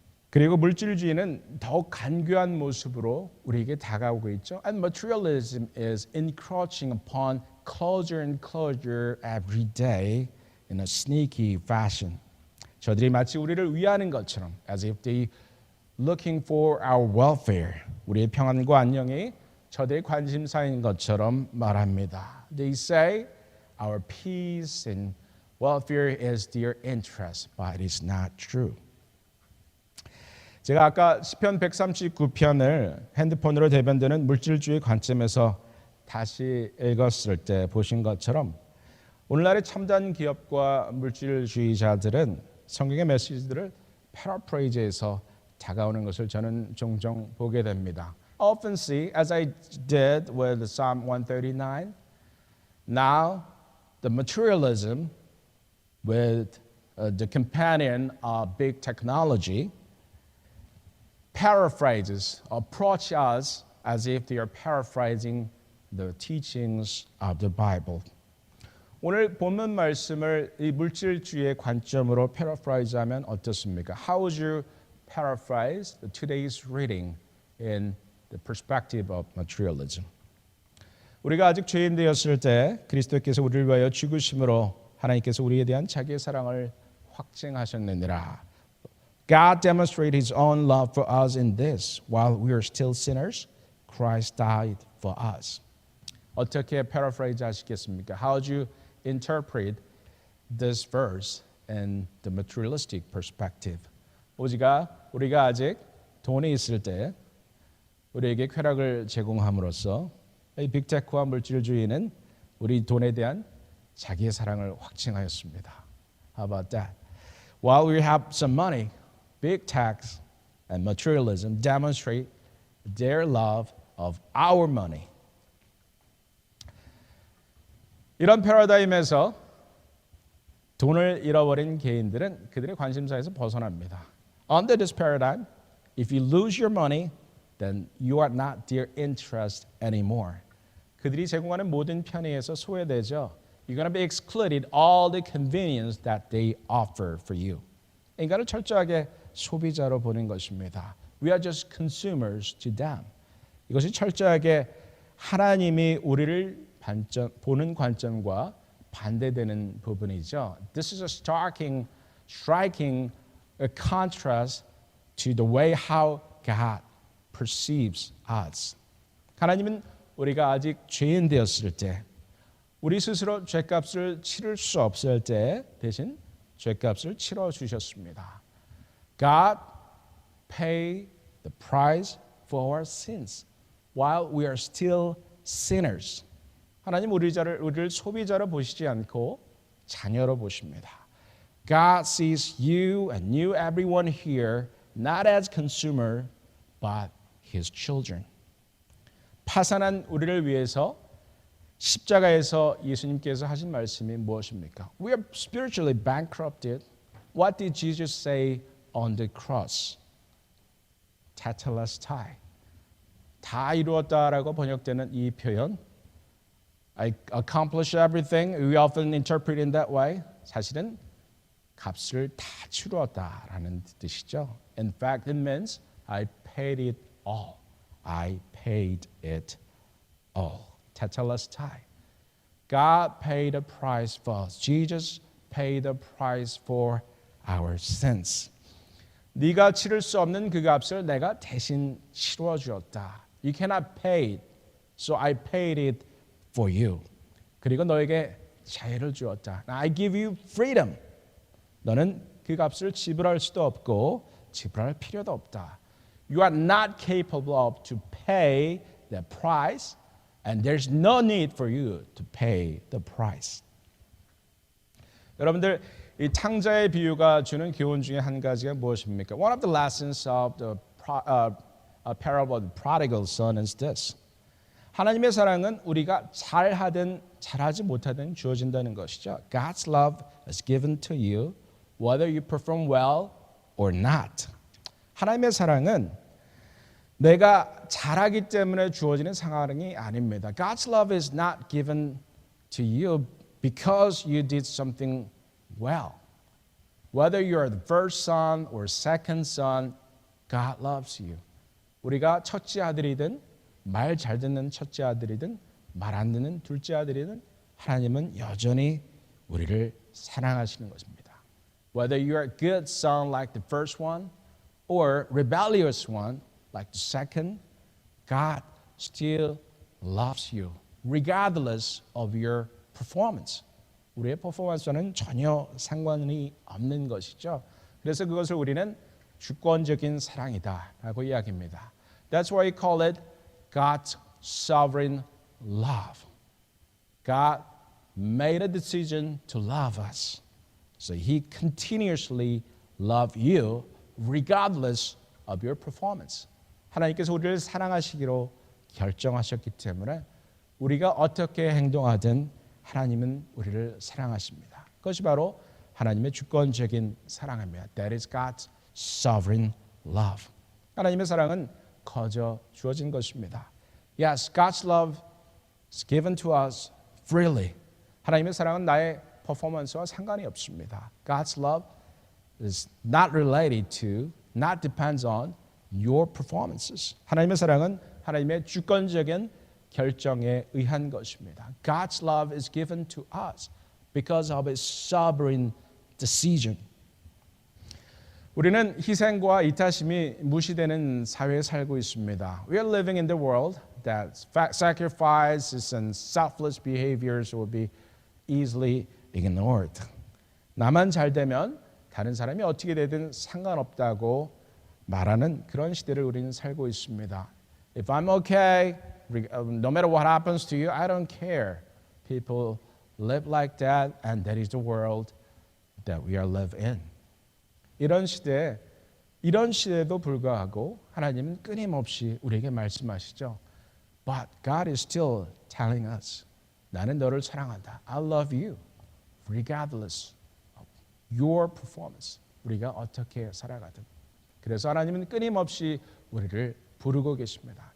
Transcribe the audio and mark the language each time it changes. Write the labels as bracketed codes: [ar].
[ko] 그리고 물질주의는 더욱 간교한 모습으로 우리에게 다가오고 있죠. [en] And materialism is encroaching upon closer and closer every day in a sneaky fashion. [ko] 저들이 마치 우리를 위하는 것처럼, [en] as if they looking for our welfare, [ko] 우리의 평안과 안녕이 저들의 관심사인 것처럼 말합니다. [en] They say our peace and welfare is their interest, but it is not true. [ko] 제가 아까 시편 139편을 핸드폰으로 대변되는 물질주의 관점에서 다시 읽었을 때 보신 것처럼 오늘날의 첨단 기업과 물질주의자들은 성경의 메시지들을 패러프레이즈해서 다가오는 것을 저는 종종 보게 됩니다. [en] I often see, as I did with Psalm 139, now the materialism with the companion of big technology paraphrases, approach us as if they are paraphrasing the teachings of the Bible. [ko] 오늘 본문 말씀을 이 물질주의의 관점으로 패러프라이즈하면 어떻습니까? [en] How would you paraphrase today's reading in the perspective of materialism? [ko] 우리가 아직 죄인 되었을 때 그리스도께서 우리를 위하여 죽으심으로 하나님께서 우리에 대한 자기의 사랑을 확증하셨느니라. [en] God demonstrated His own love for us in this: while we are still sinners, Christ died for us. [ko] 어떻게 paraphrase 하시겠습니까? [en] How would you interpret this verse in the materialistic perspective? [ko] 우리가 아직 돈이 있을 때 우리에게 쾌락을 제공함으로써 이 빅테크와 물질주의는 우리 돈에 대한 자기의 사랑을 확증하였습니다. [en] How about that? While we have some money, big tech and materialism demonstrate their love of our money. [ko] 이런 패러다임에서 돈을 잃어버린 개인들은 그들의 관심사에서 벗어납니다. [en] Under this paradigm, if you lose your money, then you are not their interest anymore. [ko] 그들이 제공하는 모든 편의에서 소외되죠. [en] You're going to be excluded all the convenience that they offer for you. [ko] 인간을 철저하게 소비자로 보는 것입니다. [en] We are just consumers to them. [ko] 이것이 철저하게 하나님이 우리를 보는 관점과 반대되는 부분이죠. [en] This is a striking a contrast to the way how God perceives us. [ko] 하나님은 우리가 아직 죄인 되었을 때, 우리 스스로 죄값을 치를 수 없을 때 대신 죄값을 치러 주셨습니다. [en] God paid the price for our sins while we are still sinners. [ko] 하나님 우리를 소비자로 보시지 않고 자녀로 보십니다. [en] God sees you and you, everyone here, not as consumer, but His children. [ko] 파산한 우리를 위해서 십자가에서 예수님께서 하신 말씀이 무엇입니까? [en] We are spiritually bankrupted. What did Jesus say on the cross? Tetelestai. [ko] 다 이루었다라고 번역되는 이 표현, [en] I accomplish everything, we often interpret it in that way. [ko] 사실은 값을 다 치루었다라는 뜻이죠. [en] In fact, it means I paid it all. I paid it all. Tetelestai. God paid a price for us. Jesus paid the price for our sins. [ko] 네가 치를 수 없는 그 값을 내가 대신 치루어 주었다. [en] You cannot pay it, so I paid it for you. [ko] 그리고 너에게 자유를 주었다. [en] Now I give you freedom. [ko] 너는 그 값을 지불할 수도 없고 지불할 필요도 없다. [en] You are not capable of to pay the price, and there's no need for you to pay the price. [ko] 여러분들 이 탕자의 비유가 주는 교훈 중에 한 가지가 무엇입니까? [en] One of the lessons of the parable of the prodigal son is this. [ko] 하나님의 사랑은 우리가 잘하든 잘하지 못하든 주어진다는 것이죠. [en] God's love is given to you whether you perform well or not. [ko] 하나님의 사랑은 내가 잘하기 때문에 주어지는 사랑이 아닙니다. [en] God's love is not given to you because you did something well. Whether you're the first son or second son, God loves you. [ko] 우리가 첫째 아들이든 말 잘 듣는 첫째 아들이든 말 안 듣는 둘째 아들이든 하나님은 여전히 우리를 사랑하시는 것입니다. [en] Whether you're a good son like the first one or rebellious one like the second, God still loves you regardless of your performance. [ko] 우리의 퍼포먼스와는 전혀 상관이 없는 것이죠. 그래서 그것을 우리는 주권적인 사랑이다라고 이야기합니다. [en] That's why we call it God's sovereign love. God made a decision to love us. So he continuously loves you regardless of your performance. [ko] 하나님께서 우리를 사랑하시기로 결정하셨기 때문에 우리가 어떻게 행동하든 하나님은 우리를 사랑하십니다. 그것이 바로 하나님의 주권적인 사랑입니다. [en] That is God's sovereign love. [ko] 하나님의 사랑은 거저 주어진 것입니다. [en] Yes, God's love is given to us freely. [ko] 하나님의 사랑은 나의 퍼포먼스와 상관이 없습니다. [en] God's love is not related to, not depends on your performances. [ko] 하나님의 사랑은 하나님의 주권적인 결정에 의한 것입니다. [en] God's love is given to us because of His sovereign decision. [ko] 우리는 희생과 이타심이 무시되는 사회에 살고 있습니다. [en] We are living in the world that sacrifices and selfless behaviors will be easily ignored. [ko] 나만 잘 되면 다른 사람이 어떻게 되든 상관없다고 말하는 그런 시대를 우리는 살고 있습니다. [en] If I'm okay, no matter what happens to you, I don't care. People live like that, and that is the world that we are live in. [ko] 이런 시대에도 불구하고 하나님은 끊임없이 우리에게 말씀하시죠. [en] But God is still telling us, [ko] 나는 너를 사랑한다. [en] I love you, regardless of your performance. [ko] 우리가 어떻게 살아가든. 그래서 하나님은 끊임없이 우리를 부르고 계십니다.